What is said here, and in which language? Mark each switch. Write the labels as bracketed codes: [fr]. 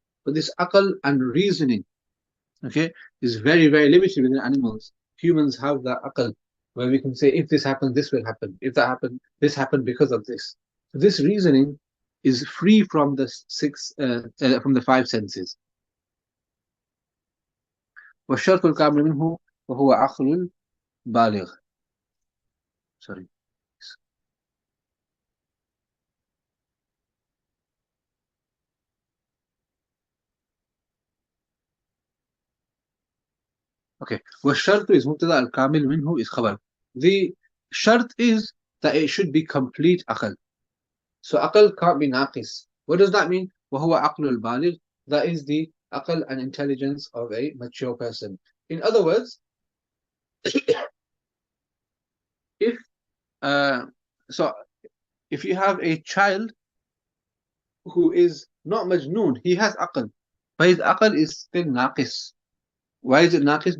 [en] But this aql and reasoning, okay, is very, very limited within animals. Humans have that aql where we can say, if this happens, this will happen. If that happened, this happened because of this. So this reasoning is free from the from the five senses. [ar] والشرط الكامل منه وهو عقل بالغ. [en] Sorry. Okay. [ar] والشرط is مبتدا الكامل منه is خبر. [en] The shart is that it should be complete aql. So aql can't be naqis. What does that mean? [ar] وهو عقل البالغ. [en] That is the aql and intelligence of a mature person. In other words, if uh, so if you have a child who is not majnoon, he has aql, but his aql is still naqis. Why is it naqis?